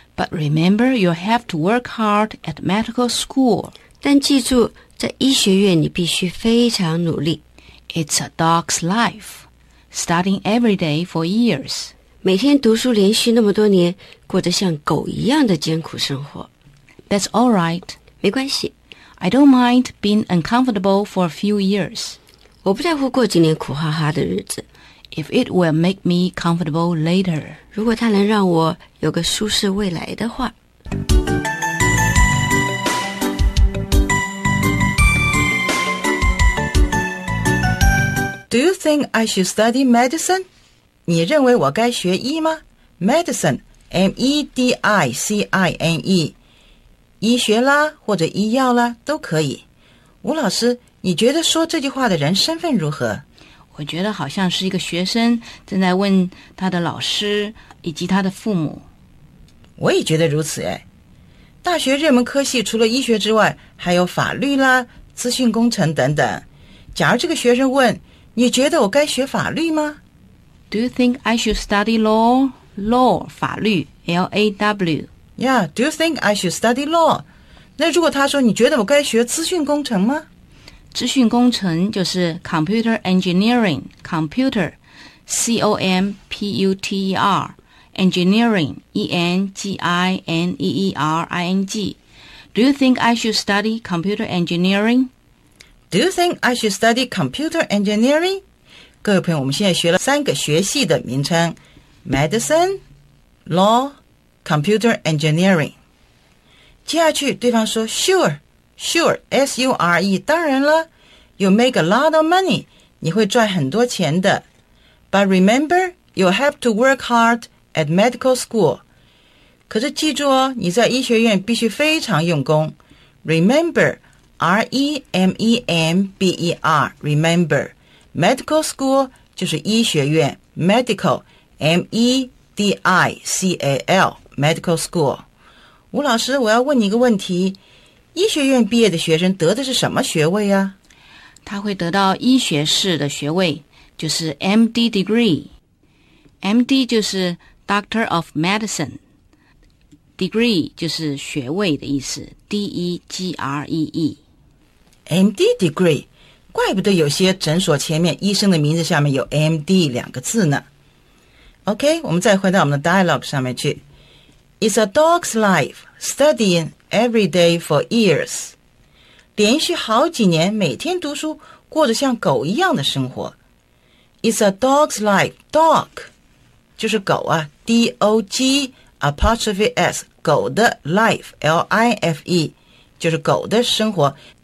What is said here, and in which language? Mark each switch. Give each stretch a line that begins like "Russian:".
English: But remember, you'll have to work hard at medical school.
Chinese: 但记住,在医学院你必须非常努力。
English: It's a dog's life. Studying every day for years.
Chinese: 每天读书连续那么多年，过着像狗一样的艰苦生活。
English: That's all right.
Chinese: 没关系。
English: I don't mind being uncomfortable for a few years.
Chinese: 我不在乎过几年苦哈哈的日子。
English: If it will make me comfortable later.
Chinese: 如果它能让我有个舒适未来的话。
English: Do you think I should study medicine?
Chinese: 你认为我该学医吗
English: ?Medicine, M-E-D-I-C-I-N-E,
Chinese: 医学啦或者医药啦都可以。吴老师，你觉得说这句话的人身份如何？我觉得好像是一个学生正在问他的老师以及他的父母。我也觉得如此诶。大学热门科系除了医学之外还有法律啦、资讯工程等等。假如这个学生问，你觉得我该学法律吗？
English: Do you think I should study law? Law, 法律 L-A-W. Yeah, do you think I should study law?
Chinese: 那如果他说你觉得我该学资讯工程吗？资讯工程就是 computer engineering, computer, C-O-M-P-U-T-E-R, engineering, E-N-G-I-N-E-E-R-I-N-G.
English: Do you think I should study computer engineering? Do you think I should study computer engineering?
Chinese: 各位朋友，我们现在学了三个学系的名称 Medicine, Law, Computer Engineering。接下去对方说 Sure, Sure, S-U-R-E, 当然了。
English: You'll make a lot of money,
Chinese: 你会赚很多钱的。
English: But remember, you'll have to work hard at medical school。
Chinese: 可是记住哦，你在医学院必须非常用功。 Remember, R-E-M-E-M-B-E-R, RememberMedical school 就是医学院 ,medical, M-E-D-I-C-A-L, medical school. 吴老师，我要问你一个问题，医学院毕业的学生得的是什么学位啊？他会得到医学士的学位，就是 MD degree。 MD 就是 Doctor of Medicine。Degree 就是学位的意思 ,D-E-G-R-E-E。
English: MD degree?
Chinese: 怪不得有些诊所前面医生的名字下面有 MD 两个字呢。 OK, 我们再回到我们的 dialogue 上面去。
English: It's a dog's life, studying every day for years.
Chinese: 连续好几年每天读书过着像狗一样的生活。
English: It's a dog's life,
Chinese: dog, 就是狗啊 ,D-O-G, apostrophe S, 狗的 life, L-I-F-E, 就是狗的生活。